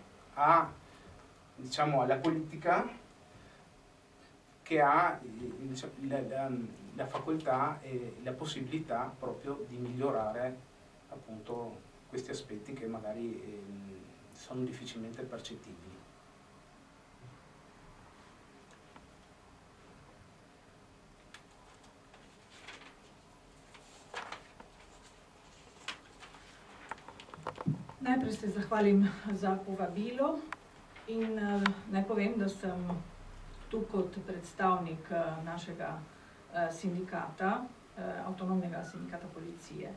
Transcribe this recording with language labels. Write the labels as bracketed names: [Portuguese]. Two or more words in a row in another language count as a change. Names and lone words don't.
[Italian] alla politica, che ha la facoltà e la possibilità proprio di migliorare appunto questi aspetti che magari sono difficilmente percettibili. [Slovenian] Najprej se zahvalim za povabilo in naj povem, da sem tu kot predstavnik našega sindikata, avtonomnega sindikata policije.